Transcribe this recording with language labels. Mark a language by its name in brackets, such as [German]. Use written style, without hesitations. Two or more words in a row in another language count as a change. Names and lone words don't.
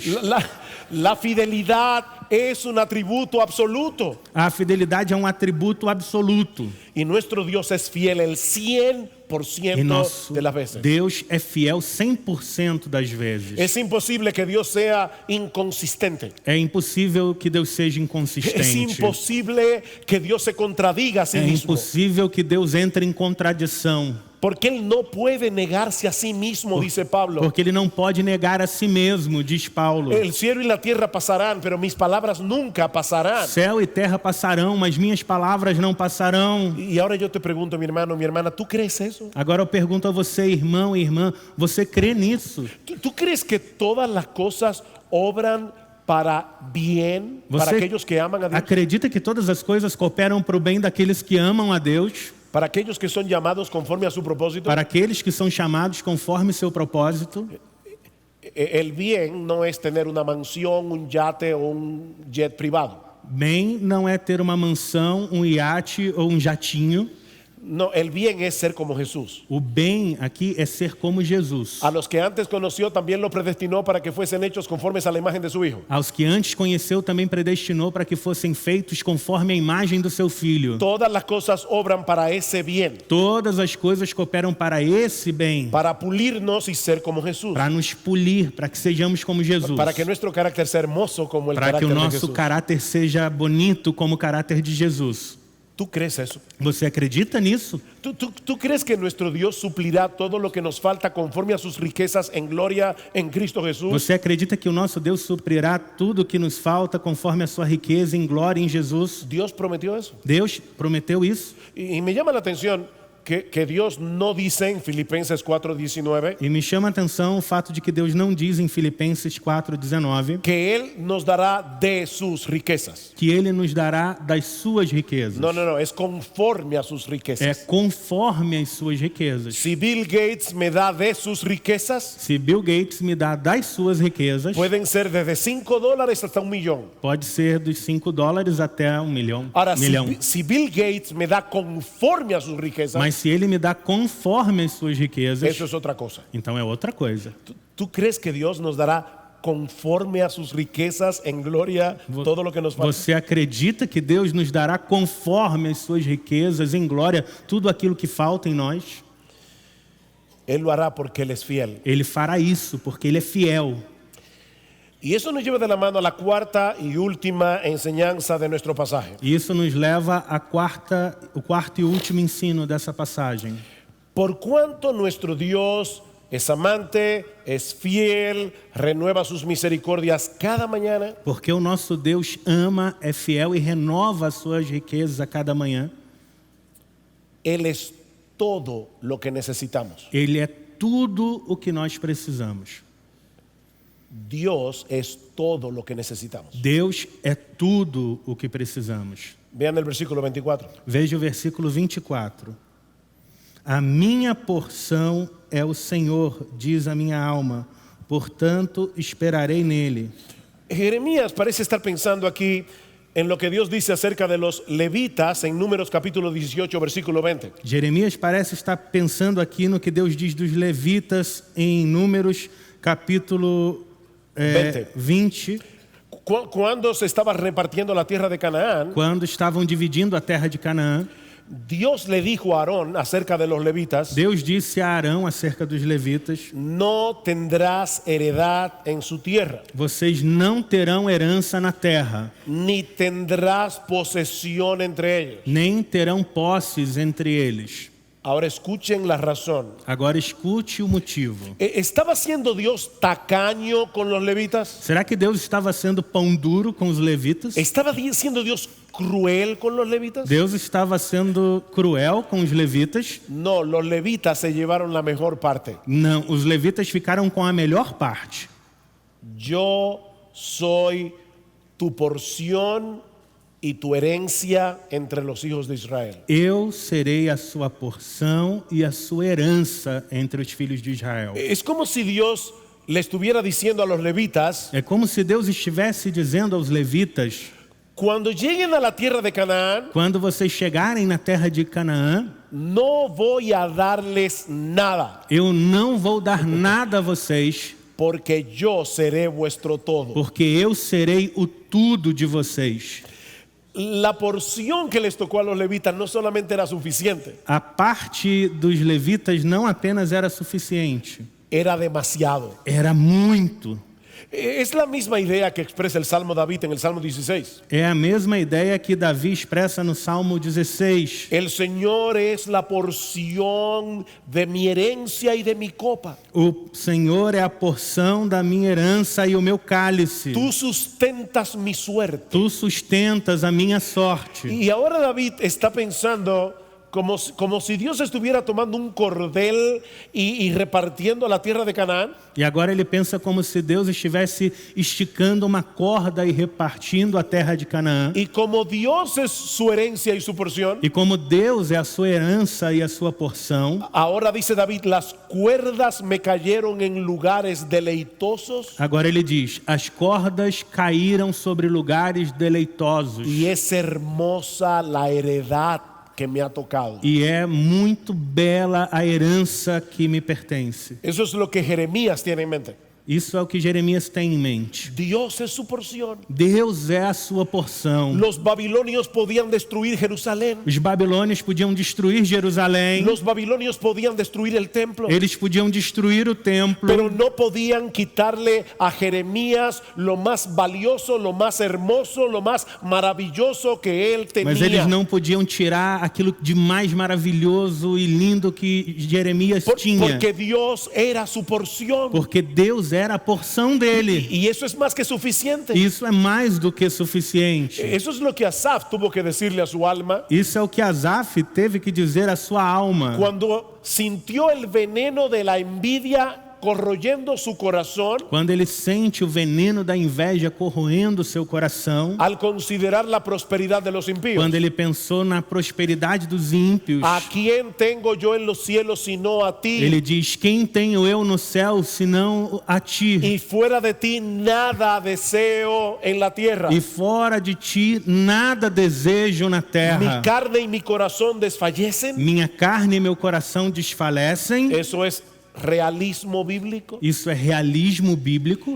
[Spanish] La fidelidad es un atributo absoluto. [Portuguese] A fidelidade é um atributo absoluto. [Spanish] Y nuestro Dios es fiel el 100% [Portuguese] E nosso [Spanish] de las veces. [Portuguese] Deus é fiel 100% das vezes. [Spanish] Es imposible que Dios sea inconsistente. [Portuguese] É impossível que Deus seja [Spanish] Es [Portuguese] inconsistente. [Spanish] imposible que Dios se contradiga a sí [Portuguese] É [Spanish] mismo. [Portuguese] impossível que Deus entre em contradição. [Spanish] Porque Él no puede negarse a sí mismo, dice Pablo. [Portuguese] Porque Ele não pode negar a si mesmo, diz Paulo. [Spanish] El cielo y la tierra pasarán, pero mis palabras nunca pasarán. [Portuguese] Céu e terra passarão, mas minhas palavras não passarão. [Spanish] Y ahora yo te pregunto, mi hermano, mi hermana, ¿tú crees eso? [Portuguese] Agora eu pergunto a você, irmão e irmã, você crê nisso? [Spanish] ¿Tú crees que todas las cosas obran para bien para [Portuguese] Você [Spanish] aquellos que aman a Dios? [Portuguese] acredita que todas as coisas cooperam para o bem daqueles que amam a Deus? [Spanish] Para aquellos que son llamados conforme a su propósito. [Portuguese] Para aqueles que são chamados conforme seu propósito? [Spanish] El bien no es tener una mansión, un yate o un jet privado. [Portuguese] Bem não é ter uma mansão, um iate ou um jatinho. [Spanish] No, el bien es ser como Jesús. [Portuguese] O bem aqui é ser como Jesus. [Spanish] A los que antes conoció también los predestinó para que fuesen hechos conformes a la imagen de su Hijo. [Portuguese] Aos que antes conheceu também predestinou para que fossem feitos conforme a imagem do seu Filho. [Spanish] Todas las cosas obran para ese bien, [Portuguese] Todas as coisas cooperam para esse bem, [Spanish] para pulirnos y ser como Jesús. [Portuguese] para nos polir, para que sejamos como Jesus. [Spanish] Para que nuestro carácter sea hermoso como el [Portuguese] Para que [Spanish] carácter [Portuguese] o [Spanish] de [Portuguese] nosso [Spanish] Jesús. [Portuguese] caráter seja bonito como o caráter de Jesus. [Spanish] ¿Tú crees eso? [Portuguese] Você acredita nisso? [Spanish] ¿Tú crees que nuestro Dios suplirá todo lo que nos falta conforme a sus riquezas en gloria en Cristo Jesús? [Portuguese] Você acredita que o nosso Deus suprirá tudo o que nos falta conforme a sua riqueza em glória em Jesus? [Spanish] Dios prometió eso. [Portuguese] Deus prometeu isso. [Spanish] Y me llama la atención que Dios no dice en Filipenses 4:19 [Portuguese] E me chama a atenção o fato de que Deus não diz em Filipenses 4:19 [Spanish] que Él nos dará de sus riquezas. [Portuguese] que Ele nos dará das suas riquezas. [Spanish] No, es conforme a sus [Portuguese] É [Spanish] riquezas. [Portuguese] conforme as suas riquezas. [Spanish] Si Bill Gates me da de sus riquezas, [Portuguese] Se Bill Gates me dá das suas riquezas, [Spanish] pueden ser desde $5 hasta $1 millón. [Portuguese] pode ser dos $5 até $1 milhão. [Spanish] Ahora, [Portuguese] milhão. [Spanish] si Bill Gates me da conforme a sus riquezas, [Portuguese] Mas se Ele me dá conforme as suas riquezas, [Spanish] eso es otra cosa. [Portuguese] então é outra coisa. [Spanish] ¿Tú crees que Dios nos dará conforme a sus riquezas en gloria todo lo que nos falta? [Portuguese] Você acredita que Deus nos dará conforme as suas riquezas em glória tudo aquilo que falta em nós? [Spanish] Él lo hará porque Él es fiel. [Portuguese] Ele fará isso porque Ele é fiel. [Spanish] Y eso nos lleva de la mano a la cuarta y última enseñanza de nuestro pasaje. [Portuguese] E isso nos leva o quarto e último ensino dessa passagem. [Spanish] Por cuanto nuestro Dios es amante, es fiel, renueva sus misericordias cada mañana, [Portuguese] Porque o nosso Deus ama, é fiel e renova as suas riquezas a cada manhã. [Spanish] Él es todo lo que necesitamos. [Portuguese] Ele é tudo o que nós precisamos. [Spanish] Dios es todo lo que necesitamos. [Portuguese] Deus é tudo o que precisamos. [Spanish] Vean el versículo 24. [Portuguese] Veja o versículo 24. A minha porção é o Senhor, diz a minha alma, portanto esperarei nele. [Spanish] Jeremías parece estar pensando aquí en lo que Dios dice acerca de los levitas en Números capítulo 18, versículo 20. [Portuguese] Jeremias parece estar pensando aqui no que Deus diz dos levitas em Números capítulo 20, [Spanish] Cuando se estaba repartiendo la tierra de Canaán, [Portuguese] quando estavam dividindo a terra de Canaã, [Spanish] Dios le dijo a Aarón acerca de los levitas: [Portuguese] Deus disse a Arão acerca dos levitas: [Spanish] no tendrás heredad en su tierra, [Portuguese] vocês não terão herança na terra, [Spanish] ni tendrás posesión entre ellos. [Portuguese] nem terão posses entre eles. [Spanish] Ahora escuchen la razón. [Portuguese] Agora escute o motivo. [Spanish] ¿Estaba siendo Dios tacaño con los levitas? [Portuguese] Será que Deus estava sendo pão duro com os levitas? [Spanish] ¿Estaba siendo Dios cruel con los levitas? [Portuguese] Deus estava sendo cruel com os levitas? [Spanish] No, los levitas se llevaron la mejor parte. [Portuguese] Não, os levitas ficaram com a melhor parte. [Spanish] Yo soy tu porción y tu herencia entre los hijos de Israel. [Portuguese] Eu serei a sua porção e a sua herança entre os filhos de Israel. [Spanish] Es como si Dios le estuviera diciendo a los levitas: [Portuguese] É como se Deus estivesse dizendo aos levitas: [Spanish] cuando lleguen a la tierra de Canaán, [Portuguese] quando vocês chegarem na terra de Canaã, [Spanish] no voy a darles nada, [Portuguese] eu não vou dar nada a vocês, [Spanish] porque yo seré vuestro todo. [Portuguese] porque eu serei o tudo de vocês. [Spanish] La porción que les tocó a los levitas no solamente era suficiente, [Portuguese] A parte dos levitas não apenas era suficiente, [Spanish] era demasiado. [Portuguese] era muito. [Spanish] Es la misma idea que expresa el Salmo David en el Salmo 16. [Portuguese] É a mesma ideia que Davi expressa no Salmo 16. [Spanish] El Señor es la porción de mi herencia y de mi copa. [Portuguese] O Senhor é a porção da minha herança e o meu cálice. [Spanish] Tú sustentas mi suerte. [Portuguese] Tu sustentas a minha sorte. [Spanish] Y ahora David está pensando como si Dios estuviera tomando un cordel y repartiendo la tierra de Canaán. [Portuguese] E agora ele pensa como se Deus estivesse esticando uma corda e repartindo a terra de Canaã. [Spanish] Y como Dios es su herencia y su porción, [Portuguese] E como Deus é a sua herança e a sua porção, [Spanish] ahora dice David: las cuerdas me cayeron en lugares deleitosos [Portuguese] agora ele diz: as cordas caíram sobre lugares deleitosos. [Spanish] y es hermosa la heredad que me ha tocado. [Portuguese] E é muito bela a herança que me pertence. [Spanish] Eso es lo que Jeremías tiene en mente. [Portuguese] Isso é o que Jeremias tem em mente. [Spanish] Dios es su porción. [Portuguese] Deus é a sua porção. [Spanish] Los babilonios podían destruir Jerusalén. [Portuguese] Os babilônios podiam destruir Jerusalém. [Spanish] Los babilonios podían destruir el templo. [Portuguese] Eles podiam destruir o templo. [Spanish] Pero no podían quitarle a Jeremías lo más valioso, lo más hermoso, lo más maravilloso que él [Portuguese] Mas eles [Spanish] tenía. [Portuguese] não podiam tirar aquilo de mais maravilhoso e lindo que Jeremias tinha. [Spanish] Porque Dios era su porción. [Portuguese] Porque Deus era a porção dele. [Spanish] Y eso es más que suficiente. [Portuguese] Isso é mais do que suficiente. [Spanish] Eso es lo que Asaf tuvo que decirle a su alma [Portuguese] Isso é o que Asaf teve que dizer à sua alma. [Spanish] cuando sintió el veneno de la envidia corroyendo su corazón [Portuguese] Quando ele sente o veneno da inveja corroendo seu coração. [Spanish] al considerar la prosperidad de los impíos. [Portuguese] Quando ele pensou na prosperidade dos ímpios. [Spanish] ¿A quién tengo yo en los cielos sino a ti? [Portuguese] Ele diz: quem tenho eu no céu senão a ti? [Spanish] Y fuera de ti nada deseo en la tierra. [Portuguese] E fora de ti nada desejo na [Spanish] Mi [Portuguese] terra. [Spanish] carne y mi corazón desfallecen. [Portuguese] Minha carne e meu coração desfalecem. [Spanish] Eso es realismo bíblico. [Portuguese] Isso é realismo bíblico.